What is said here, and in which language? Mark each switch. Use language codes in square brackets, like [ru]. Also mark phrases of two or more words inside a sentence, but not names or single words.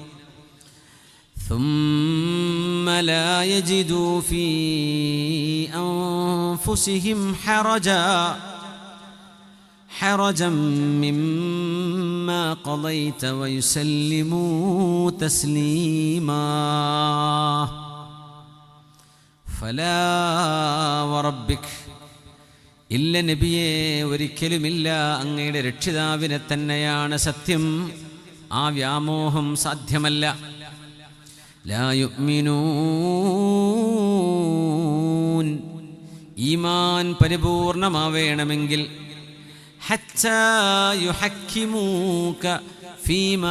[ar] ثم لا يجدوا في أنفسهم حرجا مما قضيت ويسلموا تسليما فلا وربك [ml] ഇല്ല നബിയെ, ഒരിക്കലുമില്ല, അങ്ങയുടെ രക്ഷിതാവിനെ തന്നെയാണ് സത്യം, ആ വ്യാമോഹം സാധ്യമല്ല. [ar] لا يؤمنون, [ml] ഈമാൻ പരിപൂർണമാവേണമെങ്കിൽ [ar] حتى يحكموك فيما